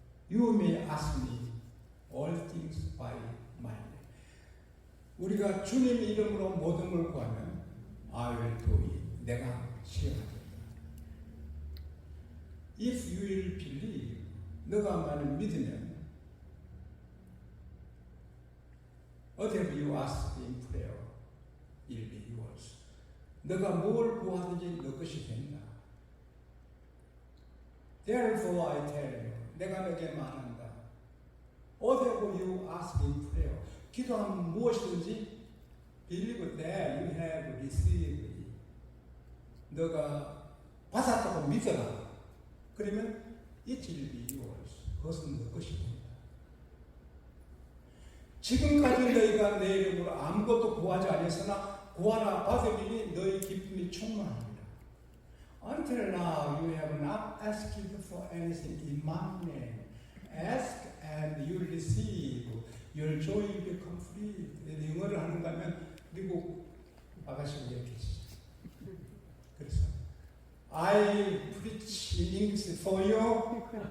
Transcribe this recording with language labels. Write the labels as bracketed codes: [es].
[en] You may ask me all things by my name. [ko] 우리가 주님 이름으로 모든 걸 구하면 [en] I will do it. [ko] 내가 시행하겠다. [en] If you will believe, [ko] 너가 만약 믿으면 [en] whatever you ask in prayer will be yours. [ko] 너가 뭘 구하든지 너 것이 된다. [en] Therefore I tell you, [ko] 내가 너에게 말한다. [en] Whatever you ask in prayer, [ko] 기도하면 무엇이든지 [en] believe that you have received. [ko] 너가 받았다고 믿어라. 그러면 [en] it will be yours. [ko] 그것은 너 것이 된다. 지금까지 너희가 내 이름으로 아무것도 구하지 않았으나 구하라 받으리니 너희 기쁨이 충만합니다. [en] Until now you have not asked for anything in my name. Ask and you will receive. Your joy will be complete. [ko] 영어를 하는가 하면 미국 아가씨가 이렇게 했어요. 그래서 [en] I preach in English for you.